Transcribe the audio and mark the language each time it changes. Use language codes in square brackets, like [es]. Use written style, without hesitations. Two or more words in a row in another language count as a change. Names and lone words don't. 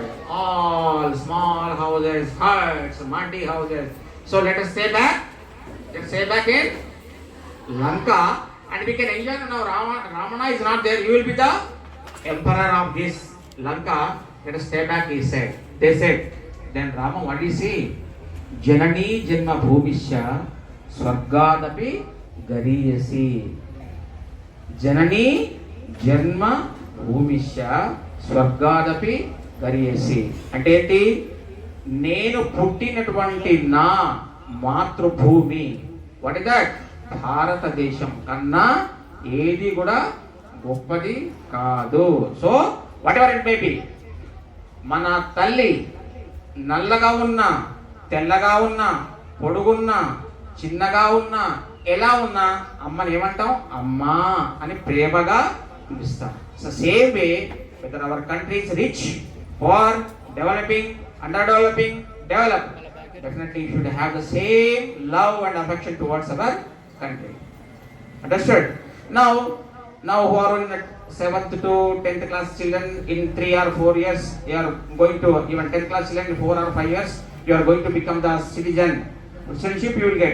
[en] All small houses, huts, muddy houses. So let us stay back. Let's stay back in Lanka and we can enjoy. Now Ramana is not there. You will be the emperor of this Lanka. let us stay back, he said. They said, then Rama, what did he say? [sa] जननी जन्म भूमिश्च स्वर्गादपि गरीयसी. जननी जन्म भूमिश्च स्वर्गादपि गरीयसी. [te] అంటే ఏంటి? నేను పుట్టినటువంటి నా మాతృభూమి, [en] what is that, [te] భారతదేశం కన్నా ఏది కూడా గొప్పది కాదు. [en] so what ever it may be, [te] మన తల్లి నల్లగా ఉన్నా, తెల్లగా ఉన్నా, పొడుగున్నా, చిన్నగా ఉన్నా, ఎలా ఉన్నా అమ్మని ఏమంటాం? అమ్మా అని ప్రేమగా పిలుస్తాం. [en] so same way whether our country is rich, poor, developing, underdeveloping, developed, definitely you should have the same love and affection towards our country. Understood? Now who are in the 7th to 10th class children, in 3 or 4 years you are going to, even 10th class children in 4 or 5 years you are going to become the citizenship you will get.